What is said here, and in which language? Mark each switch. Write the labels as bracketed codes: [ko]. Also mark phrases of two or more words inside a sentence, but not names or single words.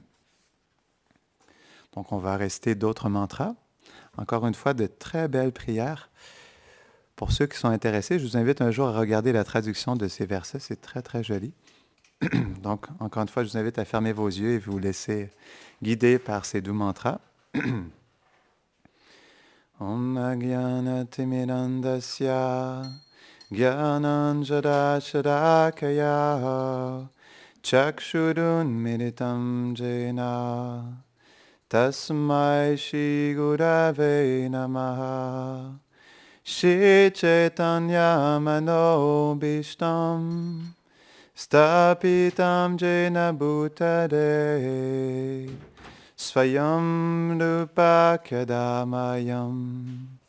[fr] Donc, on va rester d'autres mantras. Encore une fois, de très belles prières. Pour ceux qui sont intéressés, je vous invite un jour à regarder la traduction de ces versets. C'est très, très joli. Donc, encore une fois, je vous invite à fermer vos yeux et vous laisser guider par ces doux mantras. [sa] Om Agyana Timirandasya Gyananjada Shadakaya Chakshurun Militam Jena Tasmai Shri Gurave Namaha Shri Chaitanya Manobishtam Stapitam Jena Bhutade Svayam Rupa Kadamayam